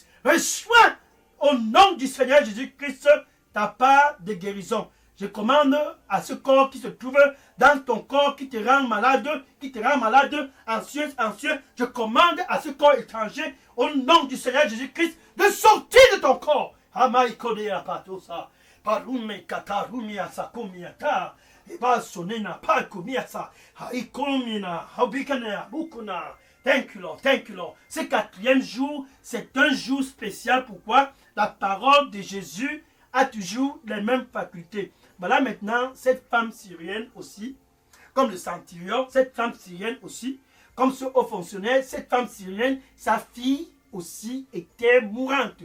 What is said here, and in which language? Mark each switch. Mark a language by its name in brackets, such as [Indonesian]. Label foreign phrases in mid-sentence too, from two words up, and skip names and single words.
[French] Reçois au nom du Seigneur Jésus-Christ ta part de guérison. Je commande à ce corps qui se trouve dans ton corps, qui te rend malade, anxieux. Je commande à ce corps étranger, au nom du Seigneur Jésus-Christ, de sortir de ton corps. Amaïkodea patosa, parume katarumia sakumiata, eba sonena pakumiasa, haikomina, habikana, bukuna. [English] Thank you Lord, thank you Lord. [French] Ce quatrième jour, c'est un jour spécial. Pourquoi? La parole de Jésus a toujours les mêmes facultés. Voilà maintenant cette femme syrienne aussi, comme le centurion, cette femme syrienne aussi, comme ce haut fonctionnaire, cette femme syrienne, sa fille aussi était mourante.